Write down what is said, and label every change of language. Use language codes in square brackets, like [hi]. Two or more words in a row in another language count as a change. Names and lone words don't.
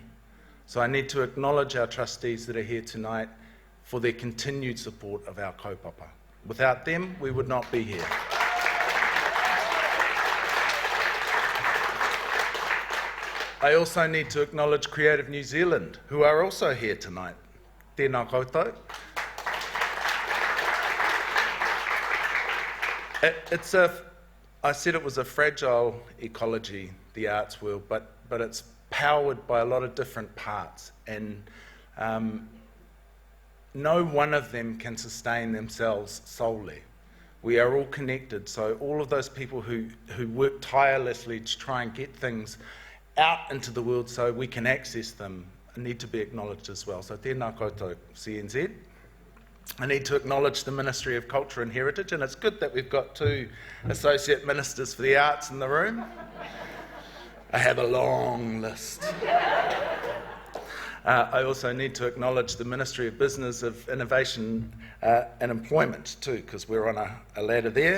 [en] So I need to acknowledge our trustees that are here tonight for their continued support of our kaupapa. Without them, we would not be here. I also need to acknowledge Creative New Zealand, who are also here tonight. [mi] Tēnā koutou. [en] I said it was a fragile ecology, the arts world, but it's powered by a lot of different parts, and no one of them can sustain themselves solely. We are all connected, so all of those people who work tirelessly to try and get things out into the world so we can access them need to be acknowledged as well. [mi] So tēnā koutou CNZ. [en] I need to acknowledge the Ministry of Culture and Heritage, and it's good that we've got 2 Associate Ministers for the Arts in the room. I have a long list. I also need to acknowledge the Ministry of Business, of Innovation and Employment too, because we're on a ladder there.